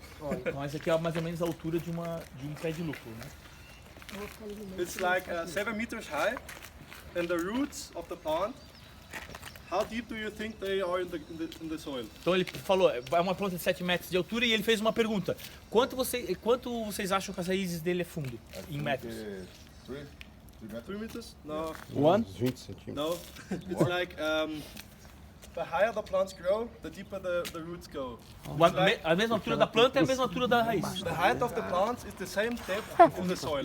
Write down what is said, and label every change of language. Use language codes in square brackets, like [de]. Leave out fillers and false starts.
[pt] Então essa aqui é mais ou menos a altura de um pé de lúpulo, né? [en] It's like 7 meters high, and the roots of the plant. How deep do you think they are in the soil? [pt] Então ele falou, é uma planta de 7 metros de altura e ele fez uma pergunta. Quanto vocês acham que as raízes dele é fundo, em metros? [en] 3 meters? No. [pt] 20 centímetros. [en] No. It's like the higher the plants grow, the deeper the roots go. [pt] A mesma altura da planta é a mesma altura da raiz. [en] The height of the plants is the same depth in the soil.